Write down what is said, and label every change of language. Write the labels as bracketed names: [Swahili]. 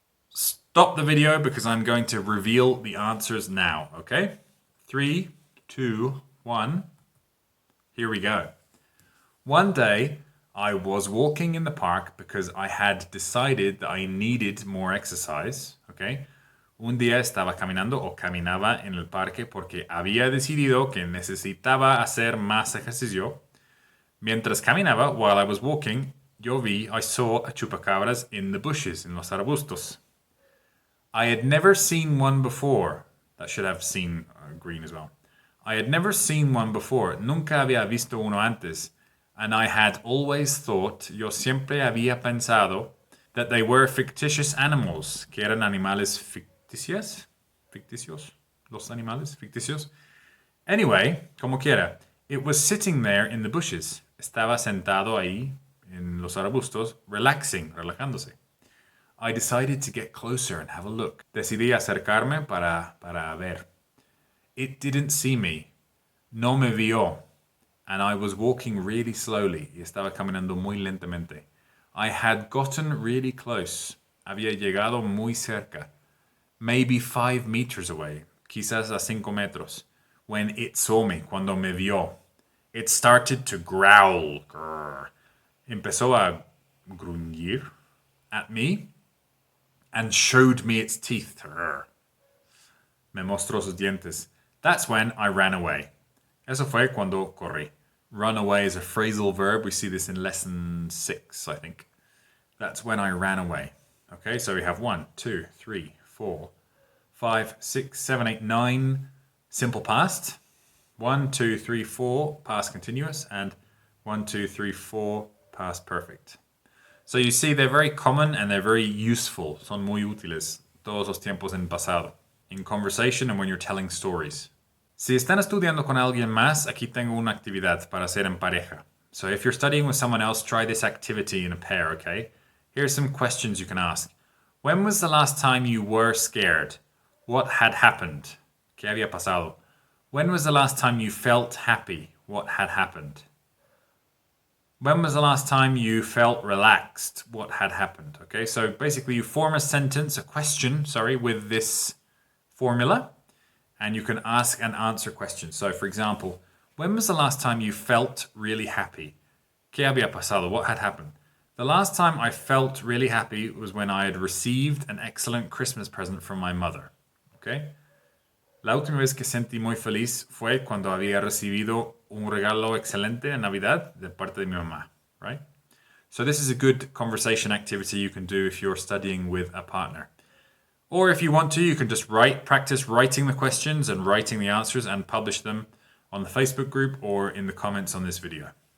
[English] Stop the video because I'm going to reveal the answers now, okay? 3, 2, 1. Here we go. One day, I was walking in the park because I had decided that I needed more exercise, okay? [Spanish] Un día estaba caminando o caminaba en el parque porque había decidido que necesitaba hacer más ejercicio. Mientras caminaba, [English] while I was walking, I saw a chupacabras in the bushes, [Spanish] en los arbustos. [English] I had never seen one before. That should have seen green as well. I had never seen one before. [Spanish] Nunca había visto uno antes. [English] And I had always thought, [Spanish] yo siempre había pensado, [English] that they were fictitious animals, [Spanish] que eran animales ficticios, los animales ficticios. [English] Anyway, [Spanish] como quiera, [English] it was sitting there in the bushes. [Spanish] Estaba sentado ahí, en los arbustos, relajándose. [English] I decided to get closer and have a look. [Spanish] Decidí acercarme para ver. [English] It didn't see me. [Spanish] No me vio. [English] And I was walking really slowly. [Spanish] Y estaba caminando muy lentamente. [English] I had gotten really close. [Spanish] Había llegado muy cerca. [English] Maybe 5 meters away. [Spanish] Quizás a 5 metros. [English] When it saw me, [Spanish] cuando me vio. [English] It started to growl. Grr. [Spanish] Empezó a gruñir [English] at me and showed me its teeth. Grr. [Spanish] Me mostró sus dientes. [English] That's when I ran away. [Spanish] Eso fue cuando corrí. [English] Run away is a phrasal verb. We see this in lesson 6, I think. That's when I ran away. Okay, so we have 1, 2, 3, 4, 5, 6, 7, 8, 9 simple past. 1, 2, 3, 4 past continuous. And 1, 2, 3, 4 past perfect. So you see they're very common and they're very useful. [Spanish] Son muy útiles. Todos los tiempos en pasado. [English] In conversation and when you're telling stories. [Spanish] Si están estudiando con alguien más, aquí tengo una actividad para hacer en pareja. [English] So if you're studying with someone else, try this activity in a pair, okay? Here's some questions you can ask. When was the last time you were scared? What had happened? [Spanish] ¿Qué había pasado? [English] When was the last time you felt happy? What had happened? When was the last time you felt relaxed? What had happened? Okay, so basically you form a sentence, a question, with this formula. And you can ask and answer questions. So, for example, when was the last time you felt really happy? [Spanish] ¿Qué había pasado? [English] What had happened? The last time I felt really happy was when I had received an excellent Christmas present from my mother. Okay? [Spanish] La última vez que sentí muy feliz fue cuando había recibido un regalo excelente en Navidad de parte de mi mamá. [English] Right? So this is a good conversation activity you can do if you're studying with a partner. Or if you want to, you can just practice writing the questions and writing the answers and publish them on the Facebook group or in the comments on this video.